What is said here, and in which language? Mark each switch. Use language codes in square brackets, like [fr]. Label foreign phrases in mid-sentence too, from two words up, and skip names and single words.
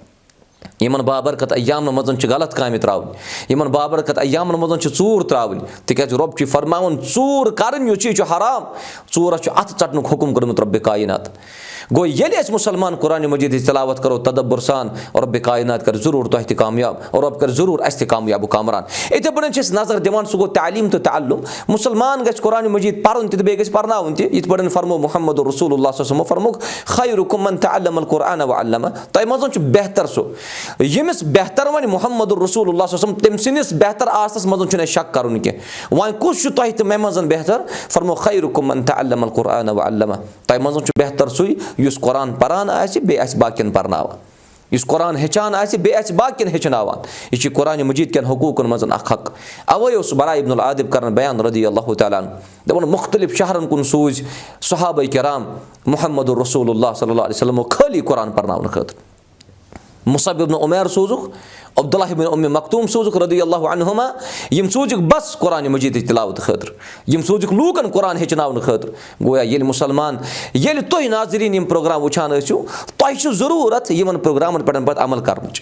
[ks] یِمن بابرکت ایامن منٛز چھِ غلط کامہِ تراوٕنۍ یِمن بابرکت ایامن منٛز چھِ ژوٗر تراوٕنۍ تِکیٛازِ رۄب چھُ فرماوُن ژوٗر کرٕنۍ یُس یہِ چھُ حرام ژوٗرس چھُ اتھٕ ژٹنُک حُکُم کوٚرمُت رۄبِ کاینات. گوٚو ییٚلہِ أسۍ مُسلمان قرآنہِ مجیٖدٕچ تلاوت کرو تدبُر سان رۄبِ کاینات کرِ ضروٗر تۄہہِ تہِ کامیاب اور رۄب کرِ ضروٗر اَسہِ تہِ کامیاب و کامران. یِتھٕے پٲٹھۍ چھِ أسۍ نظر دِوان سُہ گوٚو تعلیٖم تہٕ تعلُم. مُسلمان گژھِ قرآنہِ مجیٖد پرُن تہِ تہٕ بیٚیہِ گژھِ پرناوُن تہِ. یِتھ پٲٹھۍ فرموو محمد رسول اللہ [ar] صلی اللہ علیہ وسلم [ks] فرمووُکھ [ar] خیرکم من تعلم القرآن وعلمہ. [ks] تۄہہِ منٛز چھُ بہتر سُہ ییٚمِس بہتر وۄنۍ محمد رسول اللہ [ar] صلی اللہ علیہ وسلم [ks] تٔمۍ سٕنٛدِس بہتر آسنس منٛز چھُنہٕ اَسہِ شک کرُن کینٛہہ. وۄنۍ کُس چھُ تۄہہِ تہٕ مےٚ منٛز بہتر فرموو [ar] خیرکم من تعلم القرآن وعلمہ. [ks] تۄہہِ منٛز چھُ بہتر سُے یُس قرآن پران آسہِ بیٚیہِ آسہِ باقین پرناوان یُس قرآن ہیٚچھان آسہِ بیٚیہِ آسہِ باقین ہیٚچھناوان. یہِ چھُ قرآنہِ مجیٖد کٮ۪ن حقوٗقن منٛز اکھ حق. اوے اوس برا ابن العادب کران بیان [ar] رضی اللہ تعالیٰ عنہ [ks] دپان مُختٔلِف شہرن کُن سوٗزۍ صحابہ کرام محمد رسول اللہ [ar] صلی اللہ علیہ وسلم [ks] خٲلی قرآن پرناونہٕ خٲطرٕ. مصعب ابن عمر سوزُک، عبداللہ ابن ام مکتوم سوزُک [ar] رضی اللہ عنہما, [ks] یِم سوزُک بس قرآن مجید تلاوت خٲطرٕ، یِم سوزُک لُکن قرآن ہیٚچھناوَن خٲطرٕ. گویا ییٚلہِ مُسلمان ییٚلہِ تۄہہِ ناظرین یِم پروگرام وُچھان آسِیو تۄہہِ چھُ ضروٗرت یِمن پروگرامن پیٚٹھ پَتہٕ عمل کرنُک.